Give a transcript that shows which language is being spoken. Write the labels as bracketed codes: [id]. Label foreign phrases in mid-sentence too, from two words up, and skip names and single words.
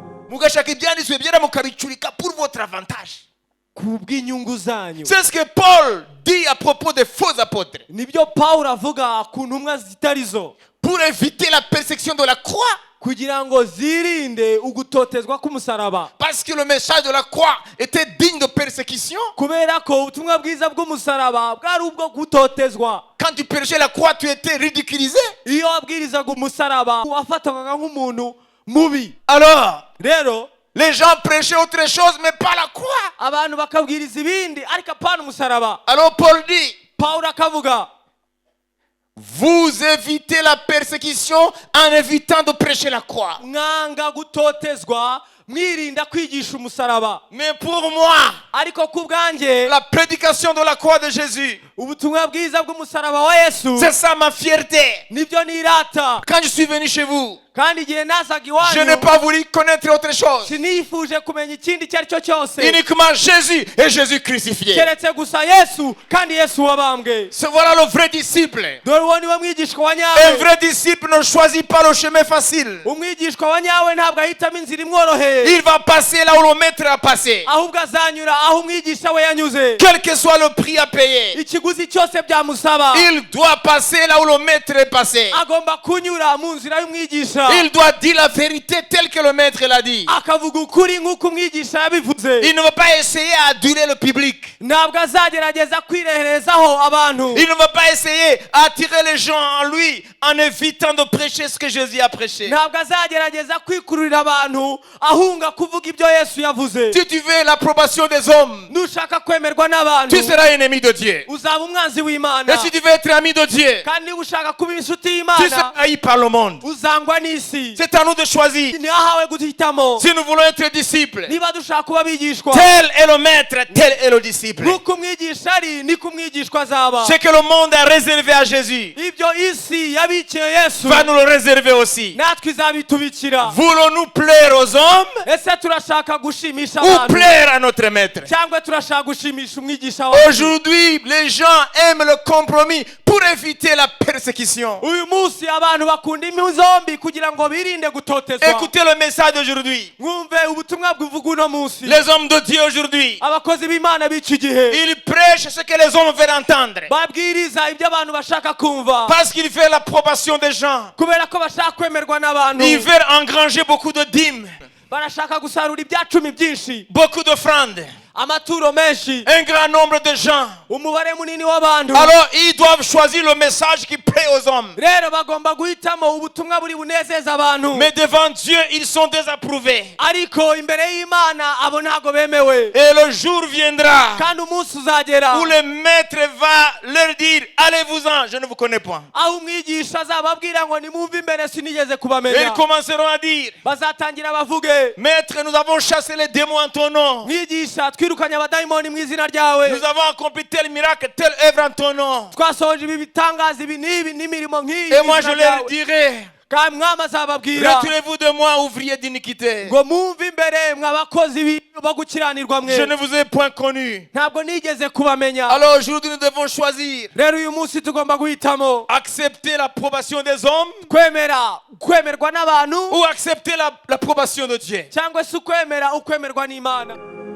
[rw] mugashaka ibyanditswe byera mukabicurika [fr] pour votre avantage. [rw] kubw'inyungu zanyu. [fr] C'est ce que Paul dit à propos des faux apôtres. [rw] Nibyo Pawulo avuga ku ntumwa zitarizo. [fr] Pour éviter la persécution de la croix. [rw] Kugira ngo zirinde ugutotezwa k'umusaraba. [fr] Parce que le message de la croix était digne de persécution. [rw] Kubera ko ubutumwa bwiza bw'umusaraba bwari ubwo gutotezwa. [fr] Quand tu prêchais la croix, tu étais ridiculisé. [rw] Iyo wabwirizaga umusaraba wafatwaga nk'umuntu mubi. [fr] Alors, [rw] rero [fr] les gens prêchaient autre chose, mais pas la croix. [rw] Abantu bakabwiriza ibindi ariko apana umusaraba. [fr] Alors Paul dit, [rw] Pawulo akavuga, [fr] vous évitez la persécution en évitant de prêcher la croix. [rw] Mwanga gutotezwa mwirinda kwigisha umusaraba. [fr] Mais pour moi, [rw] ariko kubwanjye [fr] la prédication de la croix de Jésus, [rw] ubutumwa bwiza bw'umusaraba wa Yesu, [fr] c'est ça ma fierté. [rw] nibyo nirata. [fr] Quand je suis venu chez vous, [rw] kandi igihe nazaga [fr] je n'ai [rw] iwanyu [fr] pas voulu connaître autre chose. [rw] sinifuje kumenya ikindi icyo ari cyo cyose [fr] Uniquement Jésus et Jésus crucifié. [rw] keretse gusa Yesu kandi Yesu wabambwe. [fr] Voilà le vrai disciple. [rw] dore uwo niwe mwigishwa wa [fr] Un [rw] nyawe. [fr] vrai disciple ne choisit pas le chemin facile. [rw] umwigishwa wa nyawe ntabwo ahitamo inzira imworoheye, [fr] Il va passer là où le maître a passé. [rw] ahubwo azanyura aho umwigisha we yanyuze. [fr] Quel que soit le prix à payer, [rw] ikiguzi cyose byamusaba [fr] il doit passer là où le maître est passé. [rw] agomba kunyura mu nzira y'umwigisha. [fr] Il doit dire la vérité telle que le maître l'a dit. [rw] akavuga ukuri nk'uko umwigisha yabivuze. [fr] Il ne va pas essayer à aduler le public. [rw] ntabwo azagerageza kwireherezaho abantu. [fr] Il ne va pas essayer à attirer les gens en lui en évitant de prêcher ce que Jésus a prêché. [rw] ntabwo azagerageza kwikururira abantu ahunga kuvuga ibyo Yesu yavuze. [fr] Si tu veux l'approbation des hommes, [rw] nushaka kwemerwa n'abantu [fr] tu seras ennemi de Dieu. [rw] uzaba umwanzi w'Imana. [fr] Et si tu veux être ami de Dieu, [rw] kandi niba ushaka kuba inshuti [fr] tu [rw] y'Imana [fr] seras haï par le monde. [rw] uzangwa n'isi. [fr] C'est à nous de choisir. [rw] ni ahawe guhitamo. [fr] Si nous voulons être disciples, [rw] niba dushaka kuba abigishwa, [fr] tel est le maître, tel est le disciple. [rw] nk'uko umwigisha ari niko umwigishwa azaba. [fr] Ce que le monde a réservé à Jésus [rw] ibyo isi yabikiye Yesu [fr] va nous le réserver aussi. [rw] natwe izabitubikira. [fr] Voulons-nous plaire aux hommes [rw] ese turashaka gushimisha [fr] ou [rw] abantu [fr] plaire à notre maître? [rw] cyangwa turashaka gushimisha umwigisha wacu? [fr] Aujourd'hui, les gens aiment le compromis pour éviter la persécution. [rw] uyu munsi abantu bakunda impu zombi kugira ngo birinde gutotezwa. [fr] Écoutez le message d'aujourd'hui. [rw] mwumve ubutumwa bw'ivuga uno munsi. [fr] Les hommes de Dieu aujourd'hui, [rw] abakozi b'Imana b'iki gihe [fr] ils prêchent ce que les hommes veulent entendre. [rw] babwiriza ibyo abantu bashaka kumva, [fr] Parce qu'ils veulent l'approbation des gens. [rw] kubera ko bashaka kwemerwa n'abantu. [fr] Ils veulent engranger beaucoup de dîmes, [rw] barashaka gusarura ibyacumi byinshi, [fr] beaucoup d'offrandes, [rw] amaturo menshi, [fr] un grand nombre de gens. [rw] umubare munini w'abantu. [fr] Alors ils doivent choisir le message qui plaît aux hommes. [rw] rero bagomba guhitamo ubutumwa buri bunezeza abantu. [fr] Mais devant Dieu, ils sont désapprouvés. [rw] ariko imbere y'Imana abo ntago bemewe. [fr] Et le jour viendra [rw] kandi umunsi uzagera [fr] où le maître va leur dire, allez-vous-en, je ne vous connais pas. [rw] aho umwigisha azababwira ngo nimumve imbere sinigeze [fr] Et [rw] kubamenya. [fr] ils commenceront à dire, [rw] bazatangira bavuge, [fr] maître, nous avons chassé les démons en ton nom. [rw] mwigisha twirukanye abadayimoni mu izina ryawe, [fr] Nous avons accompli tel miracle, telle œuvre en ton nom. [rw] twasohoje ibi bitangaza ibi n'ibi n'imirimo nk'iyi [fr] Et [rw] mu [fr] moi [rw] izina [fr] je leur [rw] ryawe. [fr] dirai, [rw] kandi mwami azababwira [fr] retirez-vous de moi, ouvriers d'iniquité. [rw] ngo mumve imbere mwabakozi bo gukiranirwa [fr] Je [rw] mwe, [fr] ne vous ai point connu. [rw] ntabwo nigeze kubamenya. [fr] Alors aujourd'hui nous devons choisir, [rw] rero uyu munsi tugomba guhitamo [fr] accepter l'approbation des hommes [rw] kwemerwa n'abantu [fr] ou accepter l'approbation de Dieu. [rw] cyangwa se ukwemerwa n'Imana.